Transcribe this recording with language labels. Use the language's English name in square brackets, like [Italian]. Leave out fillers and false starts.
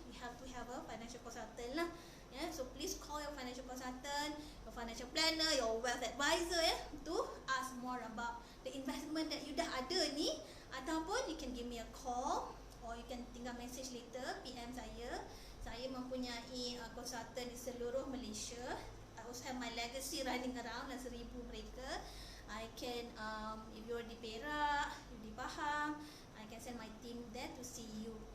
[English] You have to have a financial consultant lah. So please call your financial consultant, your financial planner, your wealth advisor to ask more about the investment that you [Malay] dah ada ni. Ataupun [English] you can give me a call or you can [Malay] tinggal [English] message later, [Malay] PM saya. Saya mempunyai konsultan di seluruh Malaysia. [English] I also have my legacy running around, 1,000 [Malay] mereka. [English] I can, if you're di Perak, you di Pahang, I can send my team there to see you.